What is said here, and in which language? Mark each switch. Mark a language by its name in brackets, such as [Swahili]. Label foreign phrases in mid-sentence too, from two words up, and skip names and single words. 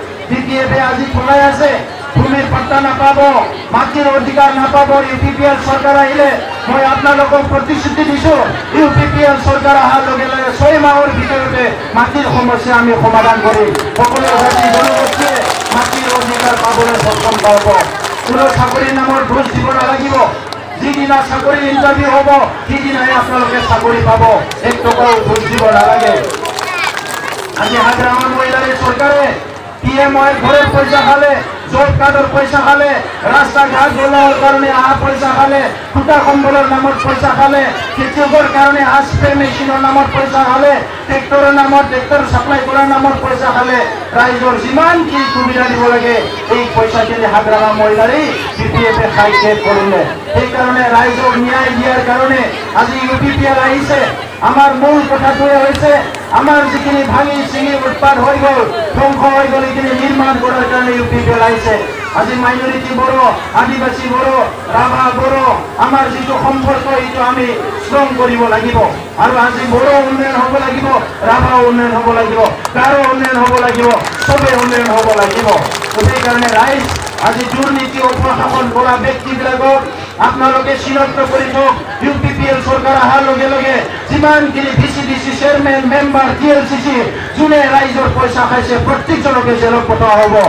[Assamese] BPF আজি খোলাই আছে ভূমিৰ পাট্টা নাপাব মাটিৰ অধিকাৰ নাপাব UPPL চৰকাৰ আহিলে মই আপোনালোকক প্ৰতিশ্ৰুতি দিছোঁ UPPL চৰকাৰ অহাৰ লগে লগে 6 মাহৰ ভিতৰতে মাটিৰ সমস্যা আমি সমাধান কৰিম সকলো জাতি জনগোষ্ঠীয়ে মাটিৰ অধিকাৰ পাবলৈ সক্ষম পাব কোনো চাকৰিৰ নামৰ ঘোষ দিব নালাগিব যিদিনা চাকৰি ইণ্টাৰভিউ হ'ব সিদিনাই আপোনালোকে চাকৰি পাব 1 টকাও ঘোষ দিব নালাগে আজি হাগ্ৰামাৰ মহিলাৰ চৰকাৰে [Bangla] PMI ঘরের পয়সা খালে জব কার্ডের পয়সা খালে রাস্তা ঘাট বলার কারণে পয়সা খালে খুঁটা কম্বলের নামত পয়সা খালে খেতিয়কের কারণে স্প্রে মেশিনের নামত পয়সা খালে ট্রেক্টরের নামত ট্রেক্টর সাপ্লাই করার নামত পয়সা খালে [Assamese] রাইজর যিমান কি সুবিধা দিব লাগে [Bangla] এই পয়সাখিনি হাগ্রামা মহিলারই BPF খাই শেষ করলে এই কারণে রাইজক ন্যায় দিয়ার কারণে [Assamese] আজি UPPL আহিছে আমার মূল কথাটোৱে হৈছে আমার যিখিনি ভাঙি চিঙি উৎপাদ হৈ গ'ল ধ্বংস হৈ গ'ল এইখিনি নিৰ্মাণ কৰাৰ কাৰণে UPPL আহিছে আজি মাইনৰিটি বড়ো আদিবাসী বড়ো ৰাভা বড়ো আমাৰ যিটো সম্পৰ্ক এইটো আমি ষ্ট্ৰং কৰিব লাগিব আৰু আজি বড়ো উন্নয়ন হ'ব লাগিব ৰাভা উন্নয়ন হ'ব লাগিব গাৰো উন্নয়ন হ'ব লাগিব চবে উন্নয়ন হ'ব লাগিব সেইকাৰণে ৰাইজ আজি দুৰ্নীতি অপশাসন কৰা ব্যক্তিবিলাকক আপোনালোকে চিনাক্ত কৰি থওক UPPL চৰকাৰ অহাৰ লগে লগে যিমানখিনি VCDC [English] chairman member [Assamese] TLCC যোনে ৰাইজৰ পইচা খাইছে প্ৰত্যেকজনকে জেলত পঠোৱা হ'ব